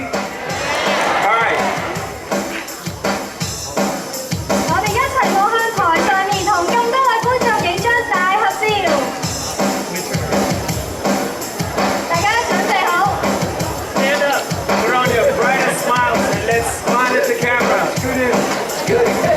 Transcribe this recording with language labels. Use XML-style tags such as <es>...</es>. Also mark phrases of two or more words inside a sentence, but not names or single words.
<en>All right.</en> <yue>我哋一齊望向台上面，同咁多位觀眾影張大合照。大家準備好</yue> <en>？Stand up. Put on your brightest smiles and let's smile at the camera. Good.</en>